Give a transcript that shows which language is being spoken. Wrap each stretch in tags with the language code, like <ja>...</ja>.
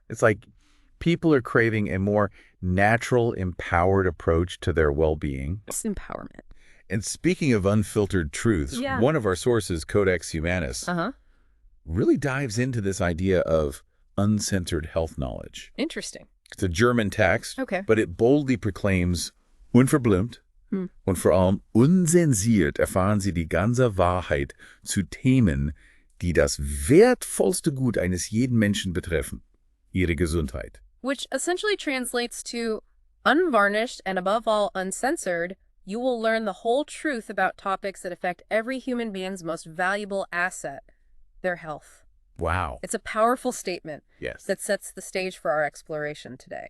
<en>It's like people are craving a more natural, empowered approach to their well-being. It's empowerment. And speaking of unfiltered truths, one of our sources, Codex Humanus, really dives into this idea of uncensored health knowledge. Interesting. It's a German text, Okay. but it boldly proclaims,</en> <de>unverblümt und vor allem unzensiert erfahren Sie die ganze Wahrheit zu Themen, die das wertvollste Gut eines jeden Menschen betreffen, ihre Gesundheit.</de> <en>Which essentially translates to unvarnished and above all uncensored, you will learn the whole truth about topics that affect every human being's most valuable asset, their health. Wow. It's a powerful statement. Yes. That sets the stage for our exploration today.</en>